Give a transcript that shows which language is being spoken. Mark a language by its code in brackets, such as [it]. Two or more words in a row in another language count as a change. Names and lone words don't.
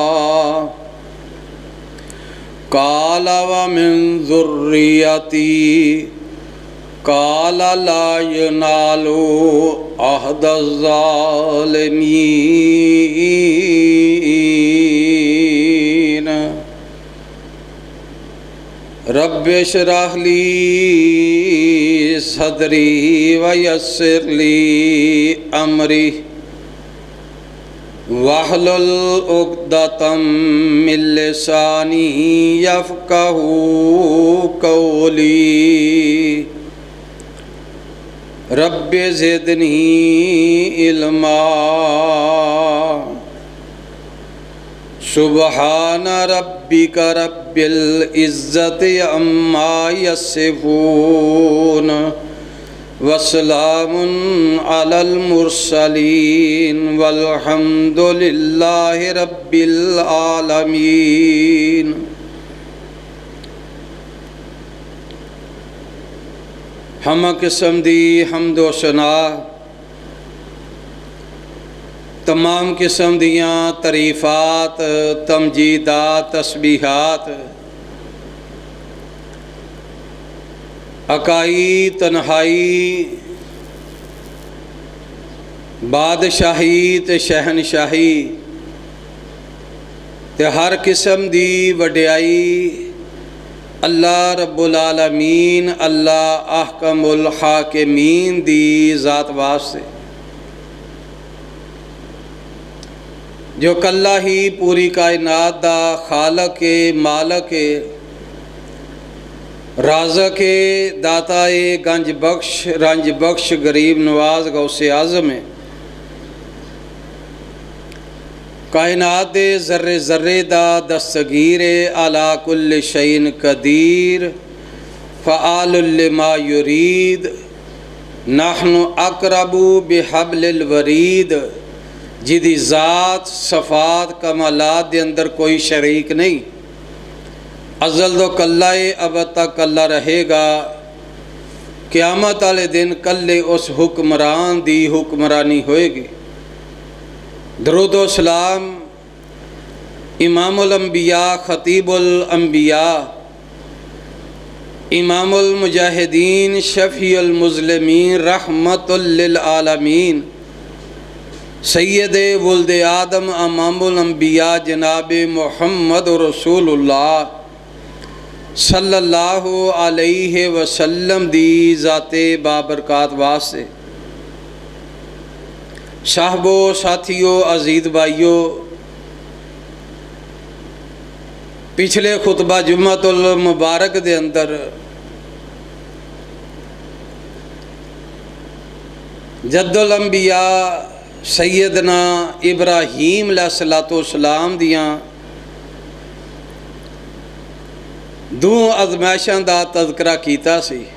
[ar] قال ومن ذريتي قال لا ينال عهدي الظالمين. رب اشرح لي صدري ويسر لي أمري واحلل عقدة من لساني يفقهوا قولي. رب زدني علما. سبحان ربك رب العزة عما يصفون وسلام على المرسلين والحمد لله رب العالمين. [pa] ہم قسم دی حمد و ثنا تمام قسم دیاں تعریفات تمجیدات تسبیحات یکائی تنہائی بادشاہی تے شہنشاہی تے ہر قسم دی وڈیائی [ar] الله رب العالمين الله أحكم الحاكمين [pa] دی ذات واسطے جو کلا ای پوری کائنات دا خالق کے مالک کے رازق کے داتا گنج بخش رنج بخش غریب نواز غوث اعظم ہے. کائنات دے ذرے ذرے دا دستگیر [ar] على كل شيء قدير فعال لما يريد نحن أقرب بحبل الوريد. [pa] جدی ذات صفات کمالات دے اندر کوئی شریک نہیں. ازل توں کلا ہے اب تک کلا رہے گا. قیامت والے دن کلے اس حکمران دی حکمرانی ہووے گی. درود و سلام [ar] إمام الأنبياء خطيب الأنبياء إمام المجاهدين شفيع المذنبين رحمة للعالمين سيد ولد آدم إمام الأنبياء جناب محمد رسول الله صلى الله عليه وسلم [pa] دی ذات بابرکات واسطے. صاحبو ساتھیو عزیز بھائیو، پچھلے خطبہ [ar] جمعة المبارك [pa] دے اندر [ar] جد الأنبياء سيدنا إبراهيم عليه السلام [pa] دیاں دو آزمائشاں دا تذکرہ کیتا سی.